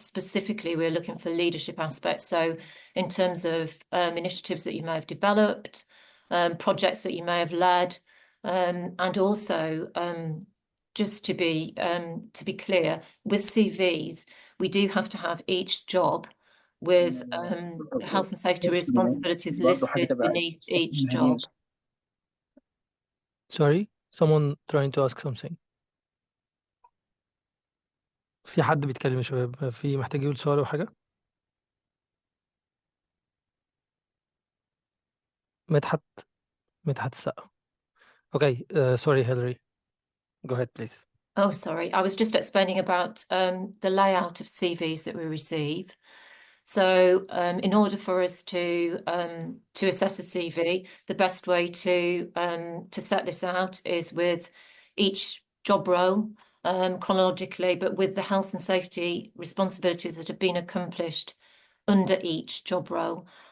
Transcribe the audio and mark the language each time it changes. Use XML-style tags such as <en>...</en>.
<en>Specifically, we're looking for leadership aspects. So in terms of initiatives that you may have developed, projects that you may have led, and also just to be clear, with CVs, we do have to have each job with health and safety responsibilities listed beneath each job. Sorry, someone trying to ask something.</en> <ar>في حد بيتكلم يا شباب، في محتاج يقول سؤال أو حاجة؟ مدحت مدحت السقا.</ar> <en>Okay, sorry, Hillary. Go ahead, please. Oh, sorry. I was just explaining about the layout of CVs that we receive. So in order for us to assess a CV, the best way to set this out is with each job role chronologically, but with the health and safety responsibilities that have been accomplished under each job role.</en>